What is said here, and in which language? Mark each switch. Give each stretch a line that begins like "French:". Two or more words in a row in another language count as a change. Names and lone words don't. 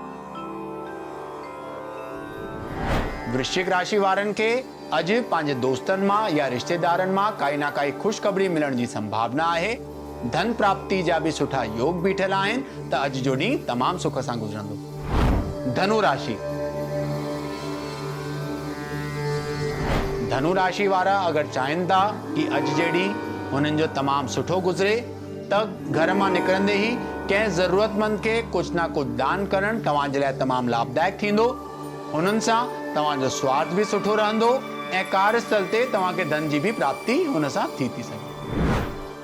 Sindhi: वृश्चिक राशि वारनि खे अॼु पंहिंजे दोस्तनि मां या रिश्तेदारनि मां काई ना काई ख़ुशख़बरी मिलण जी संभावना आहे। धन प्राप्ति जा बि सुठा योग बीठल आहिनि, त अॼु जो ॾींहुं तमामु सुख सां गुज़रंदो। धनु राशि। धनु राशि वारा अगरि चाहिनि था कि अॼु जे ॾींहुं हुननि जो तमामु सुठो गुज़रे, त घर मां निकिरंदे ई कंहिं ज़रूरतमंद खे कुझु न कुझु दान करणु तव्हां जे लाइ तमामु लाभदायक थींदो। हुननि सां तव्हांजो स्वास्थ्य बि सुठो रहंदो ऐं कार्यस्थल ते तव्हांखे धन जी बि प्राप्ति हुन सां थी सघे।